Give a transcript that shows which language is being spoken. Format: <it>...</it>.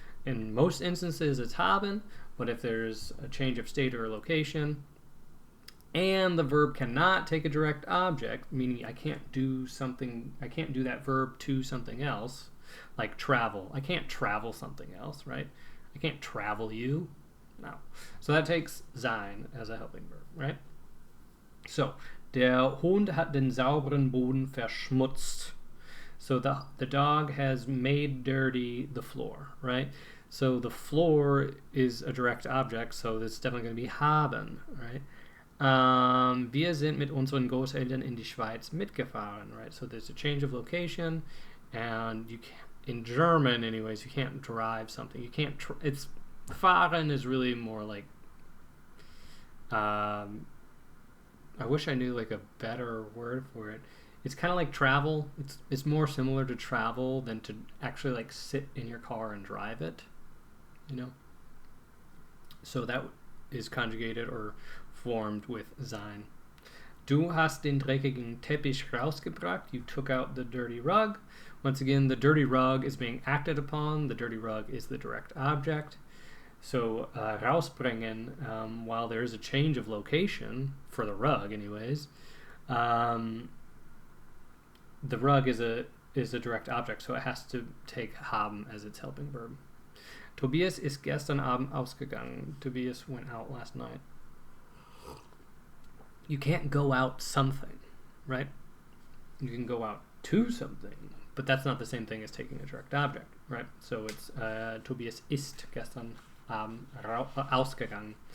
<en>In most instances, it's haben, but if there's a change of state or location, and the verb cannot take a direct object, meaning I can't do that verb to something else, like travel. I can't travel something else, right? I can't travel you. No. So that takes sein as a helping verb, right?</en> <de>So, der Hund hat den sauberen Boden verschmutzt.</de> <en>So the dog has made dirty the floor, right? So the floor is a direct object, so it's definitely going to be haben, right?</en> <de>Wir sind mit unseren Großeltern in die Schweiz mitgefahren, right?</de> <en>So there's a change of location, and you can't, in German anyways, you can't drive something. You can't, it's, fahren is really more like, I wish I knew like a better word for it. It's kind of like travel. It's more similar to travel than to actually like sit in your car and drive it, you know? So that is conjugated or formed with sein.</en> <de>Du hast den dreckigen Teppich rausgebracht.</de> <en>You took out the dirty rug. Once again, the dirty rug is being acted upon. The dirty rug is the direct object. So rausbringen, while there is a change of location for the rug anyways, the rug is a direct object, so it has to take haben as its helping verb.</en> <de>Tobias ist gestern Abend ausgegangen.</de> <en>Tobias went out last night. You can't go out something, right? You can go out to something, but that's not the same thing as taking a direct object, right? So it's</en> <de>Tobias ist gestern Abend ausgegangen.</de>